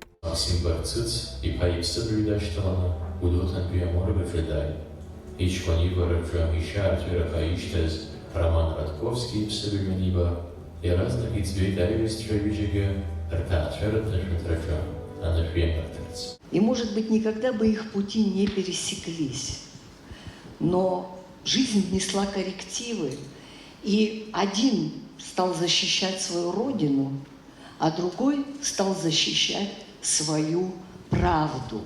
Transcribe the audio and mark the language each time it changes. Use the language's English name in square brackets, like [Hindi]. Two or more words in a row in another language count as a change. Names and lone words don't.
[Abkhazian] Максим Барцыц иԥа иԥсыбаҩ дашьҭаланы Гәдоуҭантәи аморгаҿы дааит. Иҷкәын ивараҿы ишьаарҭәыраха ишьҭаз Роман Градковски иԥсыбаҩ аниба, иаразнак иӡбеит аиҩызцәа ҩыџьагьы рҭаацәаратә нышәынҭраҿы анышә иамыртырц. [Russian] И, может быть, никогда бы их пути не пересеклись. Но жизнь внесла коррективы, и один стал защищать свою родину, а другой стал защищать свою правду.